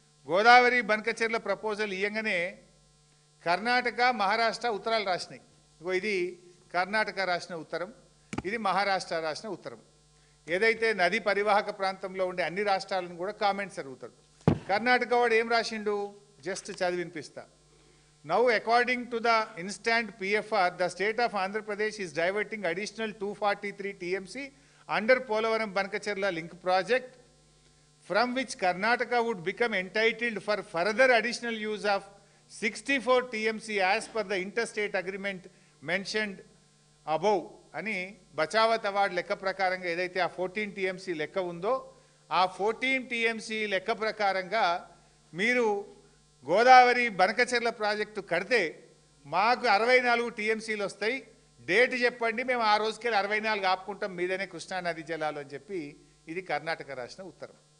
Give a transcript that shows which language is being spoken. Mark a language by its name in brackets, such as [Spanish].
[Telugu] Godavari Banakacherla proposal ఇయ్యంగానే Karnataka Maharashtra ఉత్తరాలు రాసినాయి. ఇది కర్ణాటక రాసిన ఉత్తరం, ఇది మహారాష్ట్ర రాసిన ఉత్తరం. ఏదైతే నది పరివాహక ప్రాంతంలో ఉండే అన్ని రాష్ట్రాలను కూడా కామెంట్స్ అడుగుతాడు. కర్ణాటక వాడు ఏం రాసిండు? జస్ట్ చదివి వినిపిస్తా. [English] Now, according to the instant PFR, the state of Andhra Pradesh is diverting additional 243 TMC under Polavaram Bankacherla link project, from which Karnataka would become entitled for further additional use of 64 TMC as per the interstate agreement mentioned above. [Telugu] అని Bachawat award లెక్క ప్రకారంగా ఏదైతే ఆ 14 TMC లెక్క ఉందో ఆ 14 TMC లెక్క ప్రకారంగా మీరు గోదావరి బనకచెర్ల ప్రాజెక్టు కడితే మాకు 64 TMCలు వస్తాయి, డేట్ చెప్పండి, మేము ఆ రోజుకెళ్ళి 64 ఆపుకుంటాం, మీదనే కృష్ణానది జలాలు అని చెప్పి ఇది కర్ణాటక రాసిన ఉత్తరం.